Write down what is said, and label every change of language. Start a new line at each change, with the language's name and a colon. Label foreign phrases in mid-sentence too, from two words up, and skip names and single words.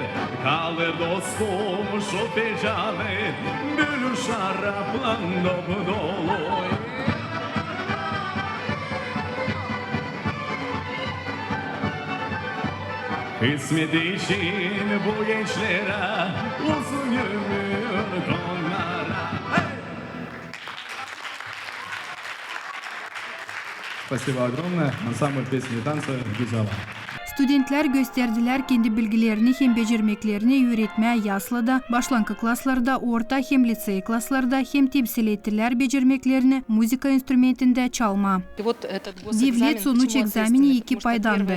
Gagauz: Kaldır dostum şu fincanı, gülü şarapla dolu. Hizmet için bu gençlere, uzun ömür onlara.
Russian: Спасибо огромное. Ансамбль песни и танца «Güzava».
Gagauz: Studentler gösterdiler kendi bilgilerini hem becermeklerini öğretmeye yaslada, başlangıç klaslarda, orta hem lisey klaslarda hem temsil ettiler becermeklerini müzika instrumentinde çalma. Devlet sonuç egzamini iki paydandı.